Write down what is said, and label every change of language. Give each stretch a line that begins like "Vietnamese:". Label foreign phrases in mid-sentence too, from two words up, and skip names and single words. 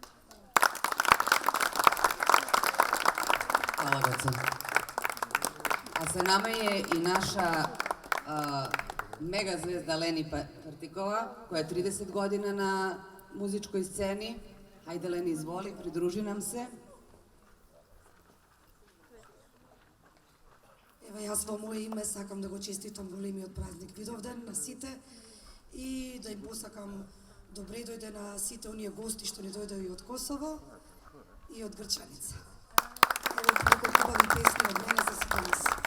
Serbian: Hvala, Goco. A sa nama je i naša mega zvezda Leni Partikova, koja je 30 godina na muzičkoj sceni. Hajde, Leni, izvoli, pridruži nam se.
Macedonian: Ева, јас во моје име сакам да го честитам големиот празник Видовден на сите и да им посакам добре дојде на сите оние гости што ни дојдоа и од Косово и од Грчаница. Ево колку хубави песни од мене за сите нас.